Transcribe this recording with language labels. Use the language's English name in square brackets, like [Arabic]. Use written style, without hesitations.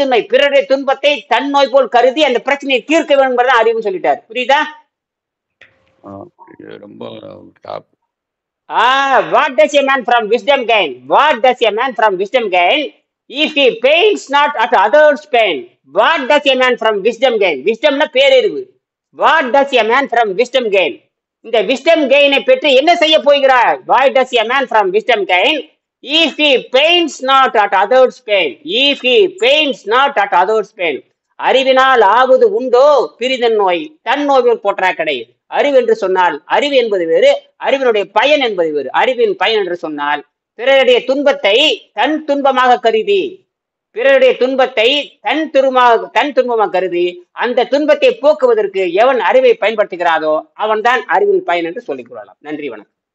[Tamil] பிறருடைய துன்பத்தை தன் நோய் போல் கருதி அந்த பிரச்சனையை தீர்க்க வேண்டும் அறிவுன்னு சொல்லிட்டாரு. புரியுதா? இது ரொம்ப top. [English] What does a man from wisdom gain? What does a man from wisdom gain if he pains not at others' pain? What does a man from wisdom gain? [Tamil] Wisdomனா பேரறிவு. [English] What does a man from wisdom gain? [Tamil] இந்த wisdom gain-ஐ பெற்று என்ன செய்ய போகிறார்? [English] What does a man from wisdom gain if he pains not at others' pain? If he pains not at others' pain. [Tamil] அறிவினால் ஆவது உண்டோ பிரிதன் நோய் தன் நோயில் போற்றா கடை. அறிவு என்று சொன்னால் அறிவு என்பது வேறு, அறிவினுடைய பயன் என்பது வேறு. அறிவின் பயன் என்று சொன்னால் பிறருடைய துன்பத்தை தன் துன்பமாக கருதி, பிறருடைய துன்பத்தை தன் துன்பமாக கருதி அந்த துன்பத்தை போக்குவதற்கு எவன் அறிவை பயன்படுத்துகிறாரோ அவன் தான் அறிவின் பயன் என்று சொல்லிக் கொள்ளலாம். நன்றி, வணக்கம்.